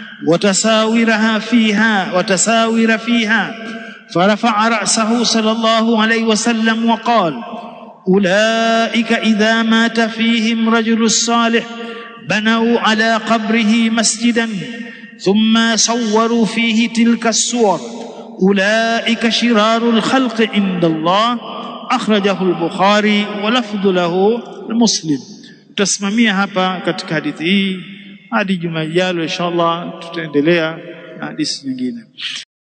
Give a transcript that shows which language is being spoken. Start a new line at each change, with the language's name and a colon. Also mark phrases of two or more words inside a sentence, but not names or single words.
Arabic: وتساور فيها، فرفع رأسه صلى الله عليه وسلم وقال: أولئك إذا مات فيهم رجل الصالح بنوا على قبره مسجدا ثم صوروا فيه تلك الصور، أولئك شرار الخلق عند الله. أخرجه البخاري ولفظ له المسلم.
Swahili: Tutasimamia hapa katika hadithi hii hadi juma lijalo inshallah, tutaendelea na hadithi nyingine.